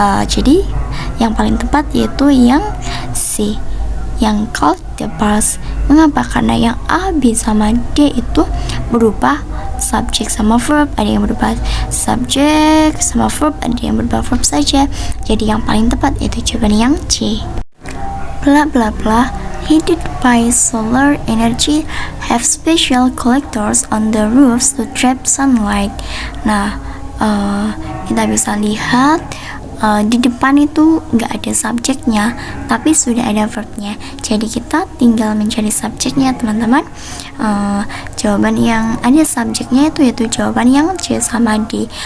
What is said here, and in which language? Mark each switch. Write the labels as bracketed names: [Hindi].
[Indonesian] Jadi yang paling tepat yaitu yang C, yang [English] called the bass. [Indonesian] Mengapa? Karena yang A, B, sama D itu berupa subjek sama verb, ada yang berupa subjek sama verb, ada yang berupa verb saja. Jadi yang paling tepat yaitu jawaban yang C. [English] Bla bla bla, heated by solar energy, have special collectors on the roofs to trap sunlight. [Indonesian] Nah, kita bisa lihat di depan itu nggak ada subjeknya, tapi sudah ada verbnya. Jadi kita tinggal mencari subjeknya teman-teman. Jawaban yang ada subjeknya itu yaitu jawaban yang C sama D.